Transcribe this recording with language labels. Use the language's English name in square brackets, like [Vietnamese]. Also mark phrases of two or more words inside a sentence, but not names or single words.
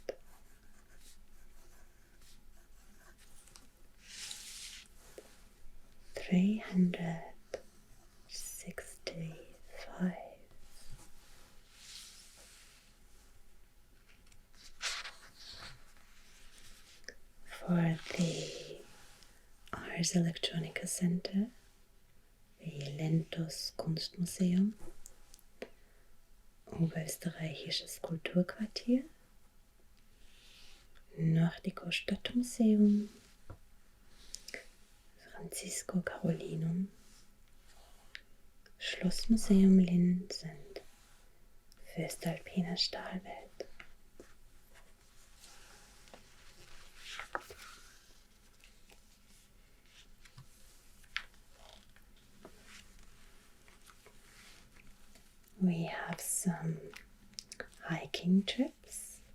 [English] $365. For the Ars Electronica Center, the Lentos Kunstmuseum, Oberösterreichisches Kulturquartier, Nordico Stadtmuseum, Francisco Carolinum, Schlossmuseum Linz and Föstalpiner Stahlwelt. We have some hiking trips.